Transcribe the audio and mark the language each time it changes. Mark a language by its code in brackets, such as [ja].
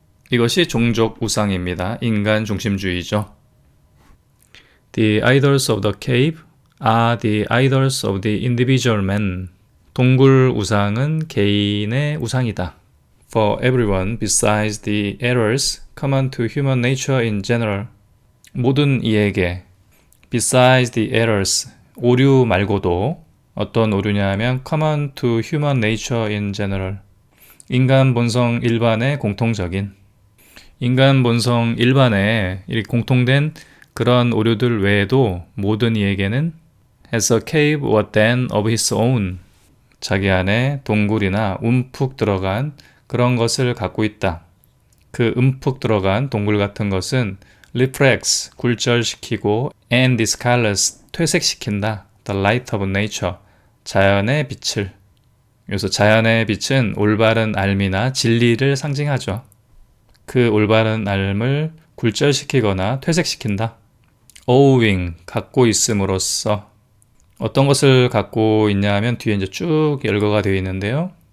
[ko] 이것이 종족 우상입니다. 인간 중심주의죠. [en] The idols of the cave are the idols of the individual man. [ko] 동굴 우상은 개인의 우상이다. [en] For everyone besides the errors common to human nature in general. [ko] 모든 이에게 [en] besides the errors, [ko] 오류 말고도 어떤 오류냐 하면 [en] common to human nature in general. [ko] 인간 본성 일반의 공통적인, 인간 본성 일반에 공통된 그런 오류들 외에도 모든 이에게는 [en] has a cave or den of his own. [ko] 자기 안에 동굴이나 움푹 들어간 그런 것을 갖고 있다. 그 움푹 들어간 동굴 같은 것은 [en] reflects, [ko] 굴절시키고 [en] and discolors, [ko] 퇴색시킨다. [en] the light of nature, [ko] 자연의 빛을. 여기서 자연의 빛은 올바른 알미나 진리를 상징하죠. 그 올바른 알을 굴절시키거나 퇴색시킨다. owing, 갖고 있음으로써. 어떤 것을 갖고 있냐 하면 뒤에 이제 쭉 열거가 되어 있는데요.